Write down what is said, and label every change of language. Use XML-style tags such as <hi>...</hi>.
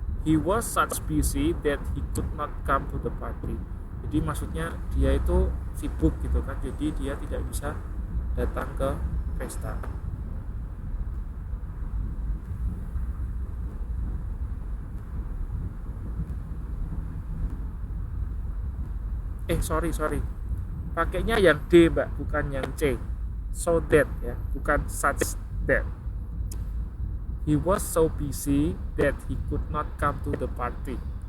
<en>He was such busy that he could not come to the party.</en> <id>Jadi maksudnya dia itu sibuk gitu kan. Jadi dia tidak bisa datang ke pesta. Sorry. Pakainya yang D, Mbak, bukan yang C.</id> <en>So that</en> <id>ya, bukan</id> <en>such that. He was so busy that he could not come to the party.</en>